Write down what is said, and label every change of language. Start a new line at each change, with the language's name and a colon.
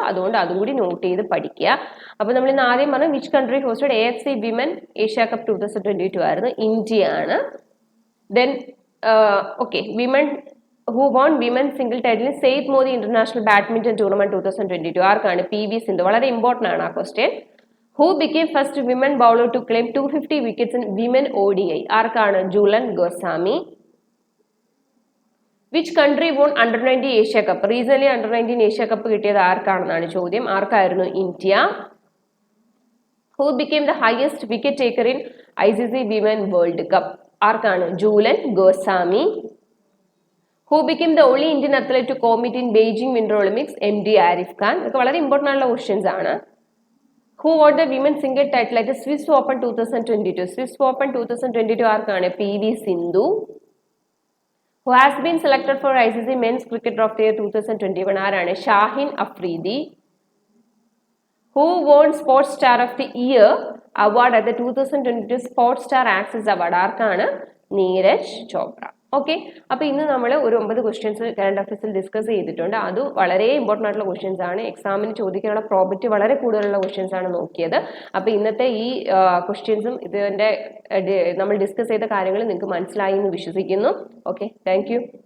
Malayalam: അതുകൊണ്ട് അതും കൂടി നോട്ട് ചെയ്ത് പഠിക്കുക. അപ്പോൾ നമ്മൾ ഇന്ന് ആദ്യം പറഞ്ഞ
English: which country hosted AFC women Asia cup 2022
Malayalam: ആയിരുന്നു. ഇന്ത്യ ആണ്.
English: then okay, women who won women single title Syed Modi international badminton tournament 2022
Malayalam: ആർക്കാണ്?
English: PV Sindhu.
Malayalam: വളരെ ഇമ്പോർട്ടൻ്റ് ആണ് ആ question.
English: Who became first women bowler to claim 250 wickets in women ODI?
Malayalam: ആർക്കാണ്?
English: Jhulan Goswami. Which country won under nineteen Asia cup? Recent under nineteen Asia cup
Malayalam: കിട്ടിയത് ആർക്കാണെന്നാണ് ചോദ്യം. ആർക്കായിരുന്നു? India.
English: Who became the highest wicket taker in ICC women world cup?
Malayalam: ആർക്കാണ്?
English: Jhulan Goswami. Who became the only Indian athlete to compete in Beijing winter Olympics? MD Arif Khan.
Malayalam: ഇതൊക്കെ വളരെ important ആയിട്ടുള്ള questions ആണ്.
English: Who won the women single title at Swiss Open 2022?
Malayalam: Swiss open 2022 ആർക്കാണ്? PV Sindhu.
English: Who has been selected for ICC Men's Cricketer of the Year 2021?
Malayalam: ആരാണ്? Shahin Afridi.
English: Who won Sports Star of the Year award at the 2022 Sports Star Access Award?
Malayalam: ആർക്കാണ്? Neeraj Chopra. Okay, അപ്പൊ ഇന്ന് നമ്മൾ ഒരു 9 questions current അഫയേഴ്സിൽ discuss ചെയ്തിട്ടുണ്ട്. അത് വളരെ ഇമ്പോർട്ടൻ്റ് ആയിട്ടുള്ള ക്വസ്റ്റ്യൻസ് ആണ്. എക്സാമിന് ചോദിക്കാനുള്ള പ്രോബിലിറ്റി വളരെ കൂടുതലുള്ള ക്വസ്റ്റ്യൻസ് ആണ് നോക്കിയത്. അപ്പൊ ഇന്നത്തെ ഈ ക്വസ്റ്റ്യൻസും ഇതിന്റെ നമ്മൾ ഡിസ്കസ് ചെയ്ത കാര്യങ്ങൾ നിങ്ങൾക്ക് മനസ്സിലായി എന്ന് വിശ്വസിക്കുന്നു. Okay,
English: Thank you.